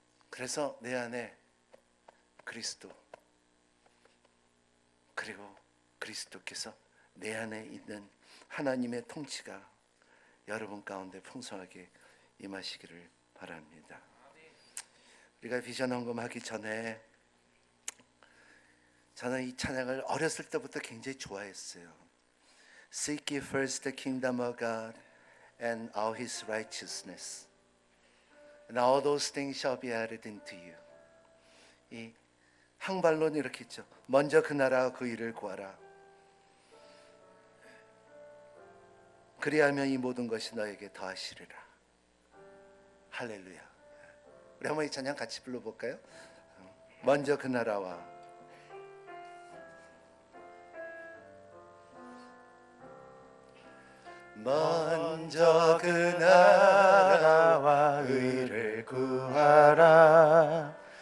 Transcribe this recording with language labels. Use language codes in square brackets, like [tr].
[ko] 그래서 내 안에 그리스도, 그리고 그리스도께서 내 안에 있는 하나님의 통치가 여러분 가운데 풍성하게 임하시기를 바랍니다. 우리가 비전 헌금하기 전에 저는 이 찬양을 어렸을 때부터 굉장히 좋아했어요. [en] Seek ye first the kingdom of God and all His righteousness, and all those things shall be added into you. [ko] 이 항발론 이렇게 있죠. 먼저 그 나라와 그 일을 구하라. 그리하면 이 모든 것이 너에게 더하시리라. 할렐루야. 우리 한번 이 찬양 같이 불러볼까요? 먼저 그 나라와 먼저 그 나라와 의를 구하라.